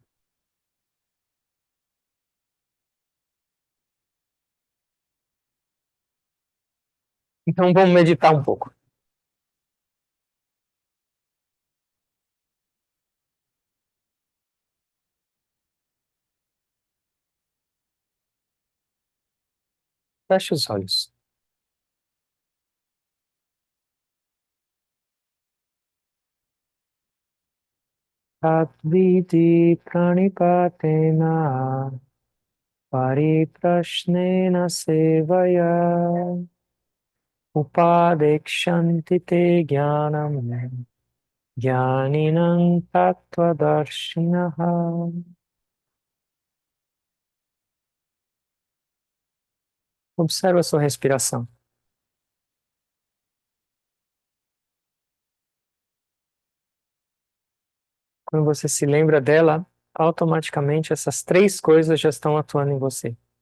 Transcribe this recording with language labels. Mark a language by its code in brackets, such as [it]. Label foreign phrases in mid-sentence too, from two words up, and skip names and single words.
[pt] Então vamos meditar um pouco. Feche os olhos. [sa] तद्विद्धि प्रणिपातेन परिप्रश्नेन सेवया उपदेक्ष्यन्ति ते ज्ञानं ज्ञानिनं तत्त्वदर्शिनः. [pt] Observa a sua respiração. Quando você se lembra dela, automaticamente essas três coisas já estão atuando em você.